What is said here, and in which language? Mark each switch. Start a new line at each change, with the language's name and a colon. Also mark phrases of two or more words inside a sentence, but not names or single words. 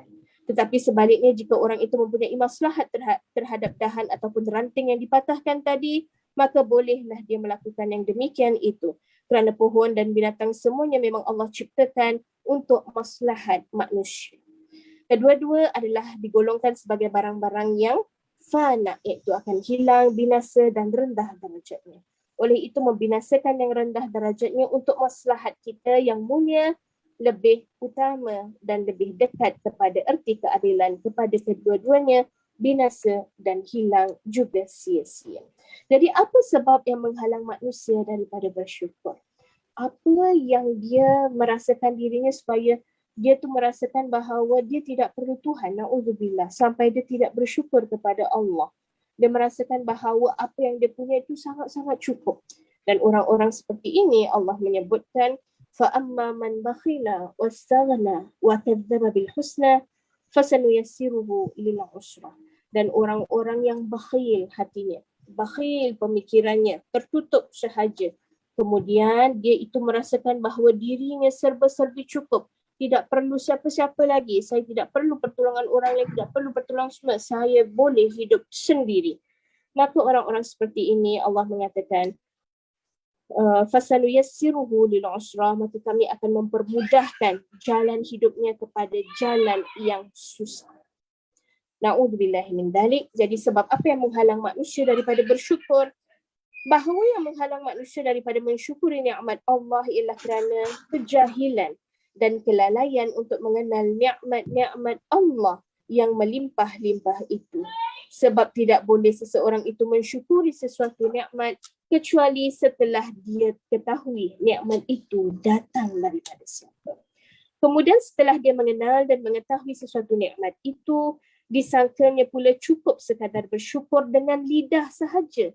Malay: Tetapi sebaliknya, jika orang itu mempunyai maslahat terhadap dahan ataupun ranting yang dipatahkan tadi, maka bolehlah dia melakukan yang demikian itu. Kerana pohon dan binatang semuanya memang Allah ciptakan untuk maslahat manusia. Kedua-dua adalah digolongkan sebagai barang-barang yang fana, iaitu akan hilang, binasa dan rendah darajatnya. Oleh itu membinasakan yang rendah darajatnya untuk maslahat kita yang mulia lebih utama dan lebih dekat kepada erti keadilan kepada kedua-duanya, binasa dan hilang juga sia-sia. Jadi apa sebab yang menghalang manusia daripada bersyukur? Apa yang dia merasakan dirinya supaya dia tu merasakan bahawa dia tidak perlu Tuhan, na'udzubillah, sampai dia tidak bersyukur kepada Allah. Dia merasakan bahawa apa yang dia punya itu sangat-sangat cukup. Dan orang-orang seperti ini Allah menyebutkan
Arabic: فَأَمَّا مَنْ بَخِلَ وَاسْتَغْنَى وَكَذَّبَ بِالْحُسْنَى فَسَنُيَسِّرُهُ لِلْعُسْرَى.
Malay: Dan orang-orang yang bakhil hatinya, bakhil pemikirannya, tertutup sahaja. Kemudian dia itu merasakan bahawa dirinya serba-serbi cukup. Tidak perlu siapa-siapa lagi. Saya tidak perlu pertolongan orang lain, tidak perlu pertolongan semua. Saya boleh hidup sendiri. Maka orang-orang seperti ini Allah mengatakan,
Arabic: فسنيسره للعسرى,
Malay: maka kami akan mempermudahkan jalan hidupnya kepada jalan yang susah.
Arabic: نعوذ بالله من ذلك.
Malay: Jadi sebab apa yang menghalang manusia daripada bersyukur? Bahawa yang menghalang manusia daripada mensyukuri nikmat Allah ialah kerana kejahilan dan kelalaian untuk mengenal nikmat-nikmat Allah yang melimpah-limpah itu. Sebab tidak boleh seseorang itu mensyukuri sesuatu nikmat kecuali setelah dia ketahui nikmat itu datang daripada siapa. Kemudian setelah dia mengenal dan mengetahui sesuatu nikmat itu, disangkanya pula cukup sekadar bersyukur dengan lidah sahaja.